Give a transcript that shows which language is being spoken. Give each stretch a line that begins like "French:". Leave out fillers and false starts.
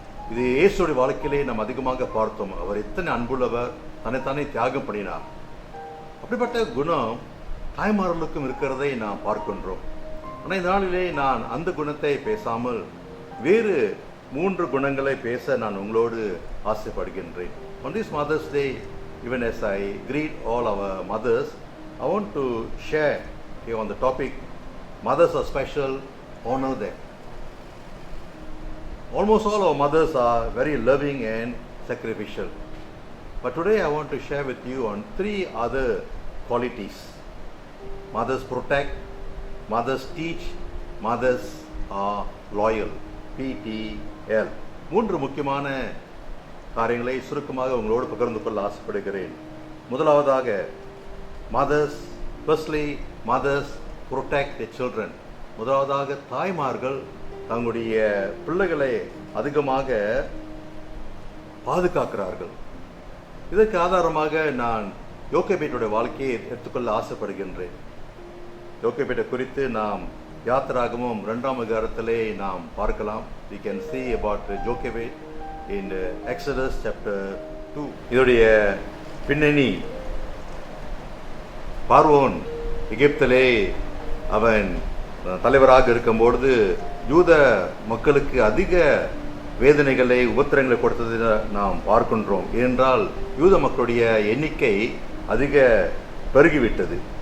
Tamil: இது இயேசுடைய வாழ்க்கையிலே நாம் அதிகமாக பார்த்தோம். அவர் எத்தனை அன்புள்ளவர், தன்னைத்தானே தியாகம் பண்ணினார். அப்படிப்பட்ட குணம் தாய்மார்களுக்கும் இருக்கிறதை நாம் பார்க்கின்றோம். ஆனால் இந்த நாளிலே நான் அந்த குணத்தை பேசாமல் வேறு 3 குணங்களை பேச நான் உங்களோடு ஆசைப்படுகின்றேன்.
English: On this Mother's Day, even as I greet all our mothers, I want to share here on the topic, mothers are special, honor them. Almost all our mothers are very loving and sacrificial. But today I want to share with you on 3 other qualities. Mothers protect, mothers teach, mothers are loyal. PTL.
Tamil: 3 முக்கியமான காரியங்களை சுருக்கமாக உங்களோடு பகிர்ந்து கொள்ள ஆசைப்படுகிறேன். முதலாவதாக,
English: mothers, firstly, mothers protect their children.
Tamil: முதலாவதாக தாய்மார்கள் தங்களுடைய பிள்ளைகளை அதிகமாக பாதுகாக்கிறார்கள். இதற்கு ஆதாரமாக நான் யோகேபேட்டுடைய வாழ்க்கையை எடுத்துக்கொள்ள ஆசைப்படுகின்றேன். யோகேபேட்டை குறித்து நாம் யாத்திராகமும் 2ஆம் அதிகாரத்திலே நாம் பார்க்கலாம்.
English: We can see about Jochebed in Exodus chapter 2.
Tamil: இதோடைய பின்னணி, பார்வோன் எகிப்திலே அவன் தலைவராக இருக்கும்பொழுது யூத மக்களுக்கு அதிக வேதனைகளை, உபத்திரங்களை கொடுத்ததை நாம் பார்க்கின்றோம். ஏனென்றால் யூத மக்களுடைய எண்ணிக்கை அதிக பெருகிவிட்டது.